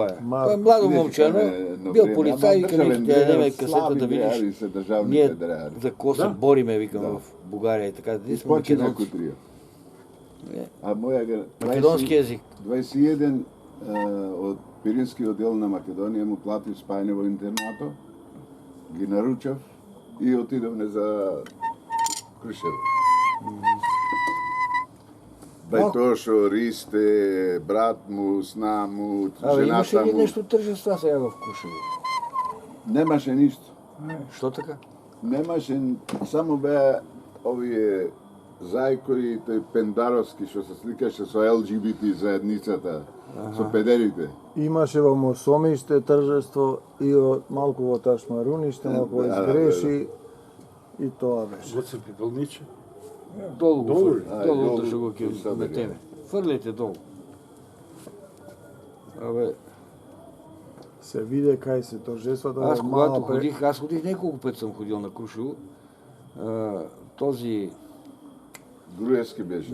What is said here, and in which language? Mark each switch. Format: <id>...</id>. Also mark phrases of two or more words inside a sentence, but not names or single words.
<bg>Маркос. Той е младо Идеше момче, към но едно бил време, полицай и ама вика, нека ти държавен дадеме дреер, касета слаби да видиш. дреери са държавните Ние дреери. за какво се Да. бориме, викам, Да. в България и така. Ние сме Почина македонци. Кутрия. Е. А моя Македонски език.</bg> <mk>21 от Пирински отдел на Македонија му плати спајане во интернато, ги наручав и отидовме за Крушево. Бајтошо, Ристе, брат му, сна му, Абе, имаше жената ли му.</mk> <bg>нещо тържества сега в Крушево?</bg> <mk>Немаше ништо.</mk> <bg>Що така?</bg> <mk>Немаше, само беа овие зајкори, тој Пендаровски, што се сликаше со ЛГБТ заедницата, со педерите. Имаше во Мосомиште тржество и малку во Ташмаруниште, малку во Да, да, Изгреши и тоа беше. Гоце Пипълниче.</mk> <bg>Долу го Долу ли? фърли. Долу долу да ще го и са били. метеме. Фърлите долу. Абе,</bg> <mk>Се виде кај се торжествата.</mk> <bg>аз</bg> <mk>во</mk> <bg>когато мала пре- ходих, аз ходих неколко пъти съм ходил на Крушево. Този, Груевски беше.</bg>